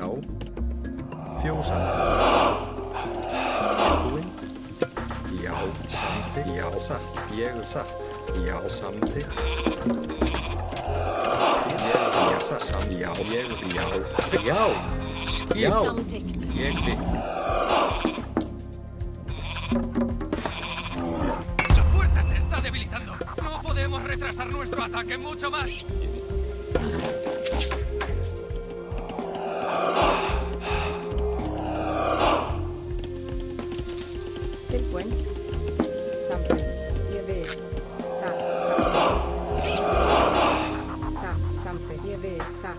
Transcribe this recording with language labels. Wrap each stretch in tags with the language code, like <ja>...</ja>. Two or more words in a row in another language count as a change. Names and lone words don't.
<is>Fjósandi. Tilbúin? Já. Samþykkt. Já. Satt. Ég satt. Já. Samþykkt. Ég satt. Já. Ég já. Já. Já. Samþykkt. Ég vil.</is> <es>La puerta se está debilitando. No podemos retrasar nuestro ataque mucho más.</es> <is>Tilbúin? Samþykkt. Ég vil. Satt. Samþykkt. Satt. Samþykkt. Ég vil. Satt.</is>